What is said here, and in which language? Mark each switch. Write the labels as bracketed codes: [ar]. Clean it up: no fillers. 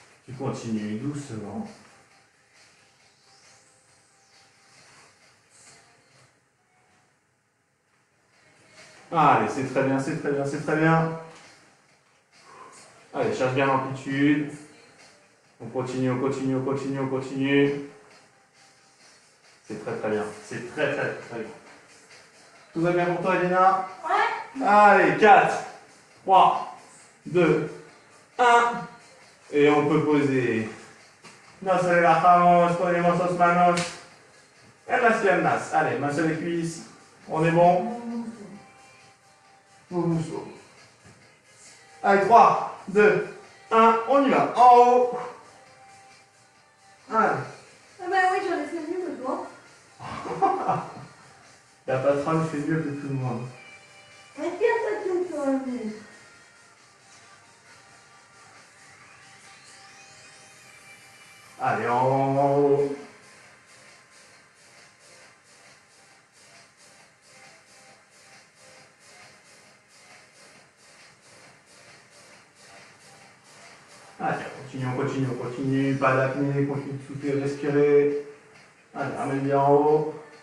[fr] Tu continues doucement. Allez, c'est très bien, c'est très bien, c'est très bien. Allez, cherche bien l'amplitude. On continue, on continue, on continue, on continue. C'est très très bien, c'est très très très bien. Tout va bien pour toi, Elena? Ouais. Allez, 4, 3, 2, 1. Et on peut poser. [es] Nos relajamos, ponemos las manos en las piernas. [fr] Allez, main sur les cuisses. On est bon? Allez, 3, 2, 1, on y va. En haut. Allez. Ah bah oui, j'en ai fait mieux que toi. La patronne fait mieux que tout le monde. Mais tiens, toi, tu me. Allez, en haut. Allez, continue, on continue, on continue. Pas d'apnée, continue de souffler, respirer. Allez, ramène bien en haut.